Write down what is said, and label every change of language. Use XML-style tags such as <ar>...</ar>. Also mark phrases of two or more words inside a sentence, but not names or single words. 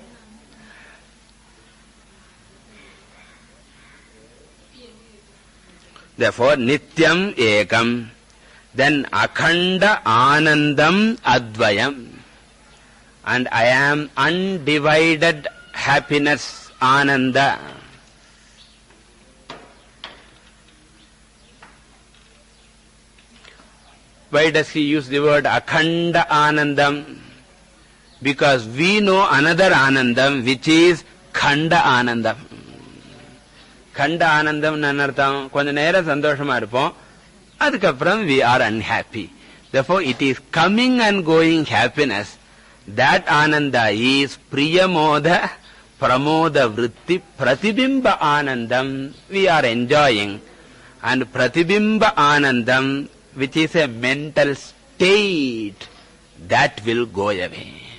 <en>Therefore,</en> <sa>Nityam Ekam, then Akhanda Anandam Advayam,</sa> <en>and I am undivided happiness, Ananda. Why does he use the word</en> <sa>Akhanda Anandam?</sa> <en>Because we know another Anandam which is</en> <sa>Khanda Anandam. Khanda Anandam</sa> <ta>nanartham, கொஞ்ச நேர சந்தோஷமா இருப்போம், அதுக்கப்புறம்</ta> <en>we are unhappy. Therefore it is coming and going happiness. That Ananda is</en> <sa>Priyamoda, Pramoda Vritti, Pratibimba Anandam</sa> <en>we are enjoying. And</en> <sa>Pratibimba Anandam,</sa> <en>which is a mental state, that will go away.</en>